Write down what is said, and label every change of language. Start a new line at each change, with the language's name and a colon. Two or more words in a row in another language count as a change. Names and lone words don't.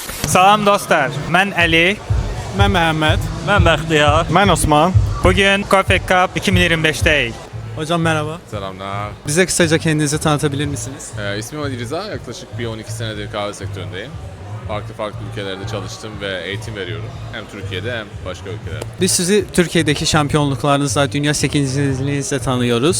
Azerbaijani: Salam dostlar, mən Əli. Mən Məhəmməd. Mən Bəxtiyar. Mən Osman.
Turkish: Bugün Coffee Cup 2025'teyiz. Hocam merhaba. Selamlar. Bize kısaca kendinizi tanıtabilir misiniz? İsmim Ali Rıza. Yaklaşık bir 12 senedir kahve sektöründeyim. Farklı ülkelerde çalıştım ve eğitim veriyorum. Hem Türkiye'de hem başka ülkelerde. Biz sizi Türkiye'deki şampiyonluklarınızla, dünya 8.liğinizle tanıyoruz.